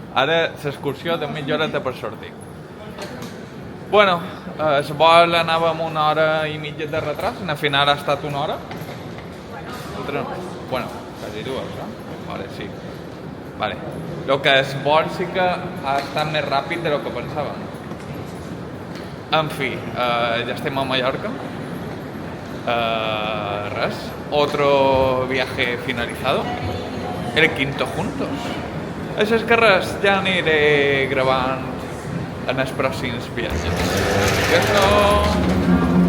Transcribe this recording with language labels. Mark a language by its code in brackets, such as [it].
[ca] Ara l'excursió de mitja horeta per sortir. Bueno, el vol anava amb 1 hora i mitja de retras, al final ha estat 1 hora. Bueno, quasi 2, no? Vale, sí. Vale. Lo que el vol sí que ha estat més ràpid de lo que pensàvem. En fi, ja estem a Mallorca. [es] Res, otro viaje finalizado, el 5º juntos. [ca] Això és que res, ja aniré gravant en els pròxims viatges. Adiós.